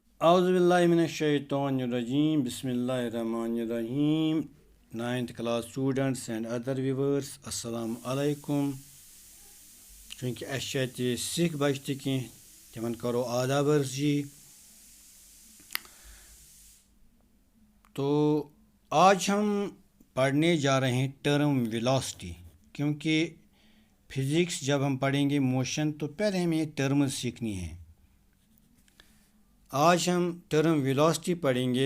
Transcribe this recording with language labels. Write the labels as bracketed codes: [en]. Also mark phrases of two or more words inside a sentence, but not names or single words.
[ar] اعوذ باللہ من الشیطان الرجیم بسم اللہ الرحمن الرحیم 9th [en] class students and other viewers [ar] السلام علیکم. [ks] چونکہ اَسہِ چھِ اَتہِ سکھ بچہِ تہِ کینٛہہ تِمن کرو آداب عرضی. [ur] تو آج ہم پڑھنے جا رہے ہیں [en] term velocity, [ur] کیونکہ فزکس جب ہم پڑھیں گے موشن تو پہلے ہمیں یہ ٹرمز سیکھنی ہے. آج ہم [en] term velocity [ur] پڑھیں گے.